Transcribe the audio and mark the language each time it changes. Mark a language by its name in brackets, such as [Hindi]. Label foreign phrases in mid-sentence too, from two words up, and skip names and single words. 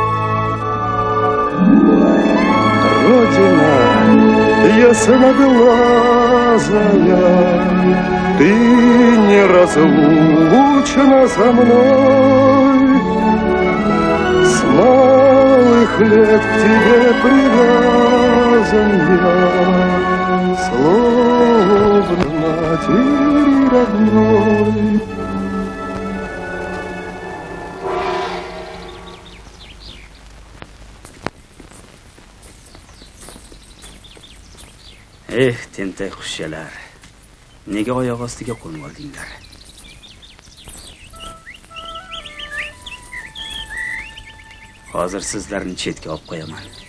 [Russian] Родина ясноглазая, ты неразлучна со мной. С малых лет к тебе привязан я, словно матери родной. [Uzbek] Tentak qushchalar. Nega oyoq ostiga qo'nib oldinglar? Hozir sizlarni chetga olib qo'yaman.